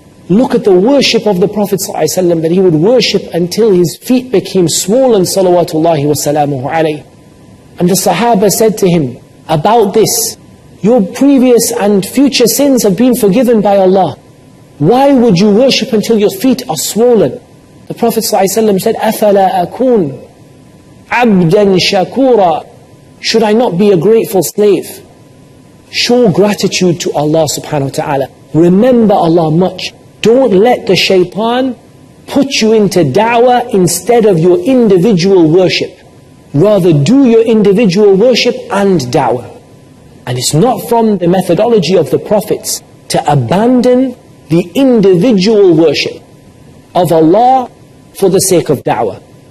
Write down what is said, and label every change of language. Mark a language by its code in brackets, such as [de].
[en] Look at the worship of the Prophet ﷺ, that he would worship until his feet became swollen, salawatullahi wa salamuhu alayhi. And the Sahaba said to him about this, "Your previous and future sins have been forgiven by Allah. Why would you worship until your feet are swollen?" The Prophet ﷺ said, [ar] "أَفَلَا أَكُونَ عَبْدًا شَكُورًا." [en] Should I not be a grateful slave? Show gratitude to Allah subhanahu wa ta'ala. Remember Allah much. Don't let the shaitan put you into da'wah instead of your individual worship. Rather, do your individual worship and da'wah. And it's not from the methodology of the prophets to abandon the individual worship of Allah for the sake of da'wah.